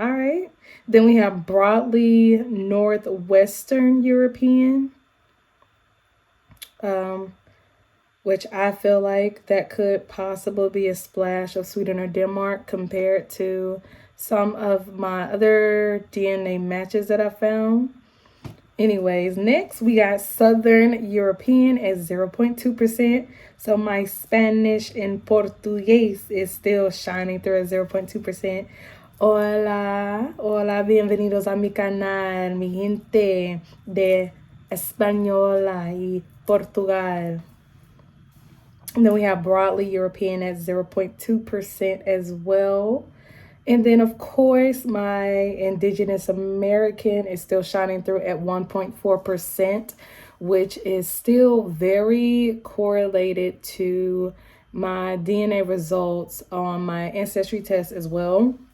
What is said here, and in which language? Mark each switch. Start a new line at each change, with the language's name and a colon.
English: All right, then we have broadly Northwestern European, which I feel like that could possibly be a splash of Sweden or Denmark compared to some of my other DNA matches that I found. Anyways, next we got Southern European at 0.2%. So my Spanish and Portuguese is still shining through at 0.2%.
Spanish: Hola, hola, bienvenidos a mi canal, mi gente de Española y Portugal.
English: And then we have broadly European at 0.2% as well. And then, of course, my Indigenous American is still shining through at 1.4%, which is still very correlated to my DNA results on my ancestry test as well.